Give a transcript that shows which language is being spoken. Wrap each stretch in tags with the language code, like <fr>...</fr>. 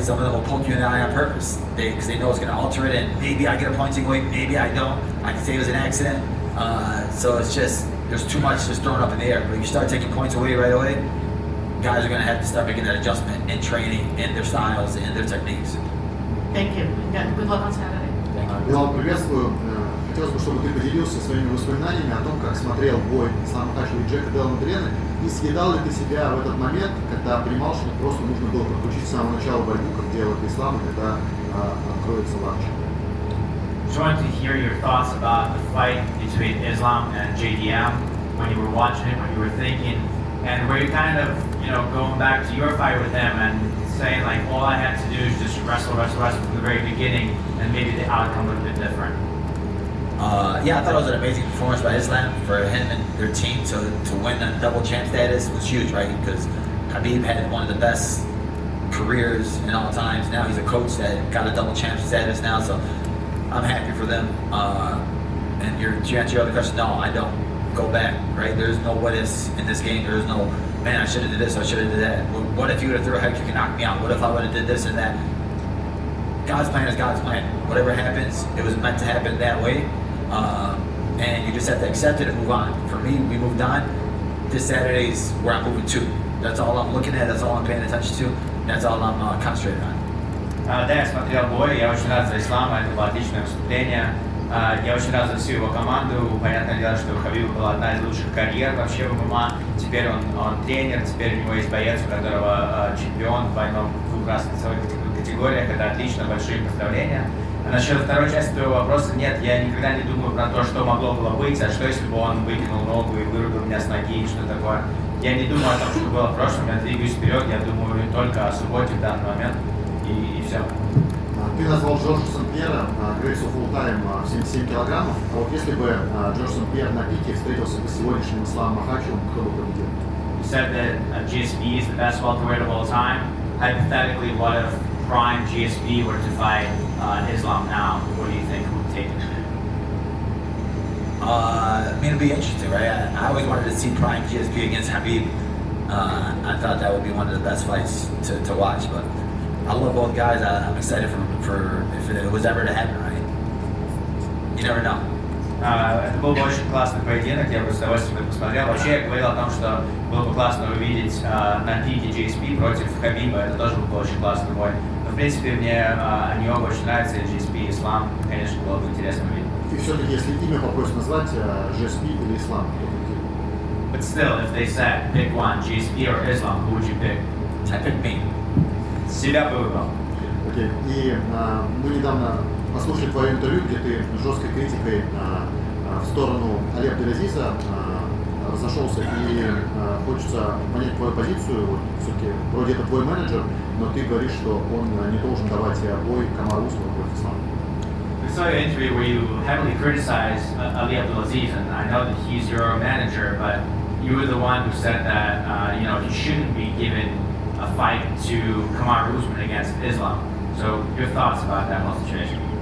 <en>Some of them will poke you in the eye on purpose because they know it's going to alter it, and maybe I get a point taken away, maybe I don't. I can say it was an accident. So it's just, there's too much just thrown up in the air. But if you start taking points away right away, guys are going to have to start making that adjustment in training, in their styles, and their techniques. Thank you. Good luck on Saturday.</en> <ru>Белал, приветствую. Хотелось бы, чтобы ты поделился своими воспоминаниями о том, как смотрел бой Ислама Хачева и Джека Делла Мадрена, и съедал ли ты себя в этот момент, когда понимал, что просто нужно было подключить с самого начала борьбу, как делает Ислам, и когда откроется ланч.</ru> <en>Just wanted to hear your thoughts about the fight between Islam and JDM, when you were watching it, what you were thinking, and were you kind of, going back to your fight with him and saying like, all I had to do is just wrestle from the very beginning, and maybe the outcome would have been different. Yeah, I thought it was an amazing performance by Islam. For him and their team to win a double champ status was huge, right? Because Khabib had one of the best careers in all times. Now he's a coach that got a double champ status now, so I'm happy for them. And to answer your other question, no, I don't go back, right? There's no what ifs in this game. There's no, man, I should have did this, I should have did that. What if you would have threw a head kick and knocked me out? What if I would have did this and that? God's plan is God's plan. Whatever happens, it was meant to happen that way. And you just have to accept it and move on. For me, we moved on. This Saturday's where I'm moving to. That's all I'm looking at, that's all I'm paying attention to, that's all I'm concentrated on.</en> <ru>Да, я смотрел бой, я очень рад за Ислама, это было отличное выступление. Я очень рад за всю его команду. Понятное дело, что у Хабиба была одна из лучших карьер вообще в ММА. Теперь он тренер, теперь у него есть боец, у которого чемпион в двухразных весовых категориях. Это отлично, большие поздравления. А насчет второй части твоего вопроса, нет, я никогда не думаю про то, что могло было быть, а что если бы он выкинул ногу и вырубил меня с ноги, что такое. Я не думаю о том, что было в прошлом, я двигаюсь вперед, я думаю только о субботе в данный момент, и все. Ты назвал Джорджа Сен-Пьера Грейс оф All Time в 77 килограммов. А вот если бы Джордж Сен-Пьер на пике встретился бы с сегодняшним Исламом Махачевым, кто бы победил?</ru> <en>You said that GSP is the best welterweight of all time. Hypothetically, what if prime GSP were to fight Islam now? What do you think would take it? I mean, it'll be interesting, right? I always wanted to see prime GSP against Khabib. I thought that would be one of the best fights to watch, but I love both guys. I'm excited for if it was ever to happen, right? You never know.</en> <ru>Это был бы очень классный поединок, я бы с удовольствием посмотрел. Вообще, я говорил о том, что было бы классно увидеть на пике GSP против Хабиба, это тоже был бы очень классный бой. Но, в принципе, мне они оба очень нравятся, и GSP, и Ислам, конечно, было бы интересно увидеть. И все-таки, если имя попросят назвать, GSP или Ислам, кто победит?</ru> <en>But still, if they said, pick one, GSP or Islam, who would you pick? I pick me.</en> <ru>Себя бы выбрал. Окей. И мы недавно послушали твое интервью, где ты жесткой критикой в сторону Али Абделазиза разошелся, и хочется понять твою позицию. Вот, все-таки вроде это твой менеджер, но ты говоришь, что он не должен давать бой Камару Усману против Ислама.</ru> <en>We saw your interview where you heavily criticized Ali Abdelaziz, and I know that he's your manager, but you were the one who said that he shouldn't be given a fight to Kamaru Usman against Islam. So your thoughts about that whole situation?</en>